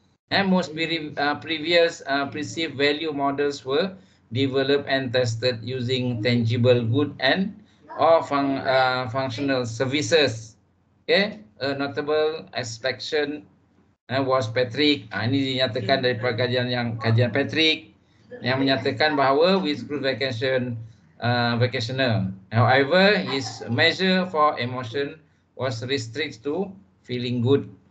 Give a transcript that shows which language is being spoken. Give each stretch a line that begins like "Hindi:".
English: Most previous perceived value models were developed and tested using tangible good and or functional services. Okay, a notable exception was Patrick.
Malay: Ini dinyatakan daripada kajian Patrick yang menyatakan bahawa
English: with cruise vacationer. However, his measure for emotion was restricted to feeling good.